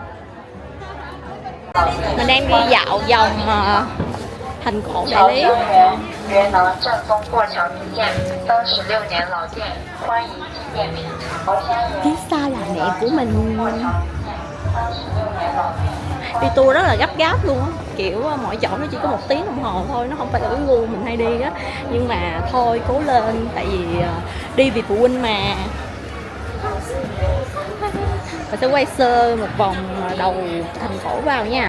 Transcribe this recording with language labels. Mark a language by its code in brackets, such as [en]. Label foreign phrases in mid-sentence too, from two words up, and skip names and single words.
[vi] Mình đang đi dạo vòng thành cổ Đại Lý. [zh] 元朗正宗过桥名店，36年老店，欢迎纪念品尝。 [vi] Phía sau là mẹ của mình. Đi tour rất là gấp gáp luôn á, kiểu mỗi chỗ nó chỉ có 1 tiếng đồng hồ thôi, nó không phải là cái gu mình hay đi á. Nhưng mà thôi cố lên, tại vì đi vì phụ huynh mà. Mình sẽ quay sơ một vòng đầu thành cổ vào nha.